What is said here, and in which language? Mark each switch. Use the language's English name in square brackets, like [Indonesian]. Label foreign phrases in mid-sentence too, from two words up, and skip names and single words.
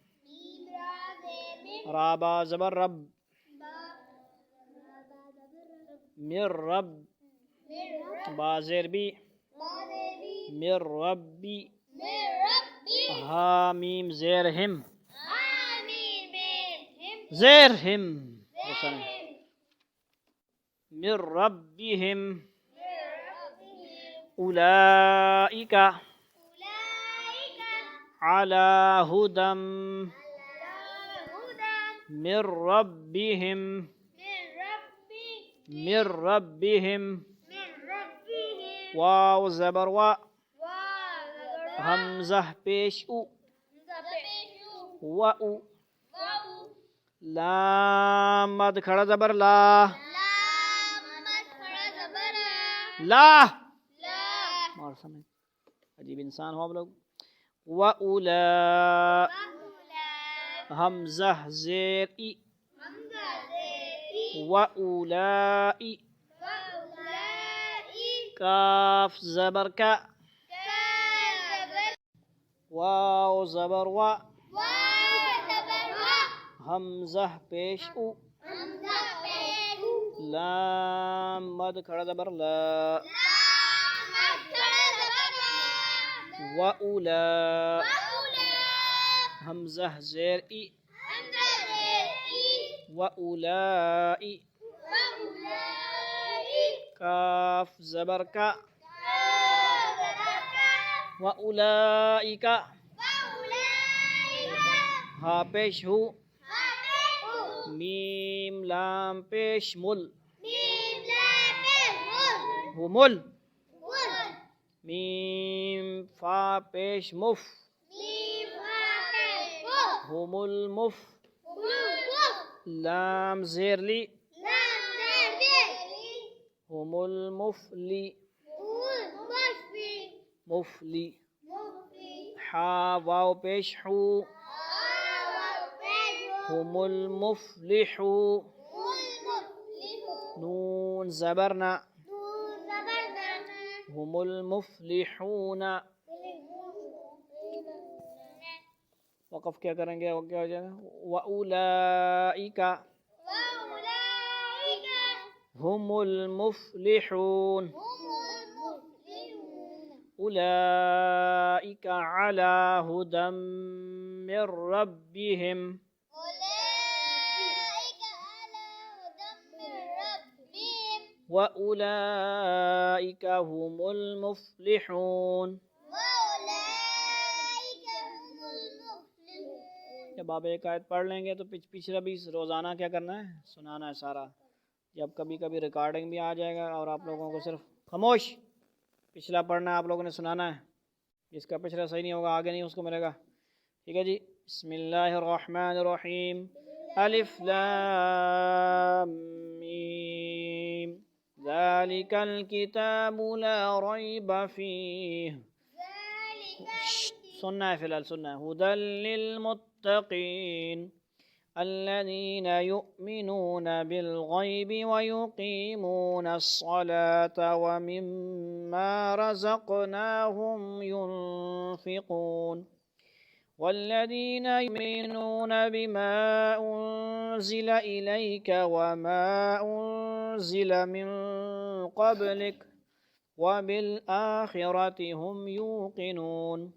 [Urdu] رابا زبر رب، مر رب، با زیر بی، مر ربی، ہا میم زیر ہم، زیر ہم، [Arabic] من ربهم، اولئک علی ہدی من ربهم، من ربهم، [Urdu] واو زبر وا، حمزہ پیش او، و او، لام مد کھڑا زبر لا، لا، عجیب انسان ہو ہم لوگ۔ و اولا، حمزہ زیر ای، و اولائی، کاف زبر کا، واو زبر وا، حمزہ پیش او، لام مد کھڑا زبر لا، و اولا، حمزہ زیر ای، و اولائی، کاف زبر کا، و اولائک، ہا پیش ہو، میم لام پیش مل، مل، میم فا پیش مف، هم المف، لام زیر لی، هم المفلی، مفلی، حا واو پیش حو، [Arabic] هم المفلحو، [Urdu] نون زبرنا، [Arabic] هم المفلحون، [Urdu] وقف کیا کریں گے؟ کیا ہو جائے گا؟ [Arabic] وَأُولَئِكَ هُمُ الْمُفْلِحُونَ، أُولَئِكَ عَلَى هُدًى مِّن رَّبِّهِمْ، وَأُولَئِكَ هُمُ الْمُفْلِحُونَ۔ [Urdu] جب آپ ایک آیت پڑھ لیں گے تو پچھلا بھی روزانہ کیا کرنا ہے؟ سنانا ہے سارا۔ جب کبھی کبھی ریکارڈنگ بھی آ جائے گا اور آپ لوگوں کو صرف خاموش پچھلا پڑھنا ہے، آپ لوگوں نے سنانا ہے۔ جس کا پچھلا صحیح نہیں ہوگا آگے نہیں اس کو ملے گا، ٹھیک ہے جی۔ [Arabic] بسم اللہ الرحمن الرحیم، الف لام میم، ذالک الکتاب لا ریب فیہ، [Urdu] سننا ہے، فی الحال سننا ہے۔ [Arabic] ھدی للمتقین الذین یؤمنون بالغیب ویقیمون الصلاة ومما رزقناہم ینفقون والذین یؤمنون بما انزل الیک وما انزل من قبلک وبالآخرة هم يوقنون